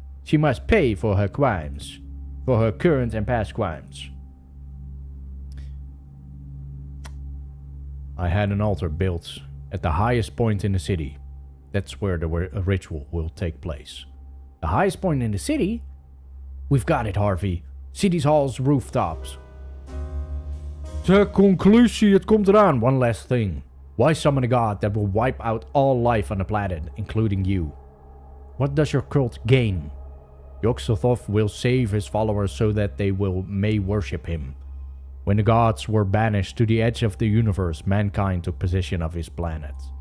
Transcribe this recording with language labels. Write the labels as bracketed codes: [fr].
[en] She must pay for her crimes. For her current and past crimes. I had an altar built at the highest point in the city. That's where the ritual will take place. The highest point in the city? We've got it, Harvey. City's halls, rooftops. [nl] De conclusie, het komt eraan. [en] One last thing. Why summon a god that will wipe out all life on the planet, including you? What does your cult gain? Yog-Sothoth will save his followers so that they may worship him. When the gods were banished to the edge of the universe, mankind took possession of his planet.